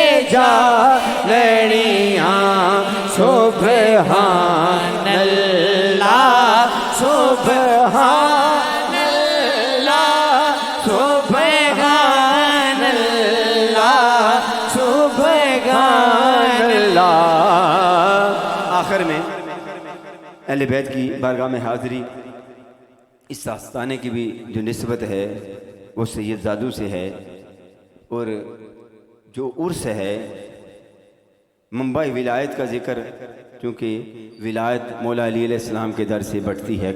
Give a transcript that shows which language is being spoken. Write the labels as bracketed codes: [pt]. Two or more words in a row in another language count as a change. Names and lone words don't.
[ur] جا لڑیاں [ar] سبحان الله سبحان الله سبحان الله سبحان الله. [ur] آخر میں اہل بیت کی بارگاہ میں حاضری اس آستانے کی بھی جو نسبت ہے وہ سید زادوں سے ہے، اور جو عرس ہے ممبئی ولایت کا ذکر، کیونکہ ولایت مولا علی علیہ السلام کے در سے بڑھتی ہے.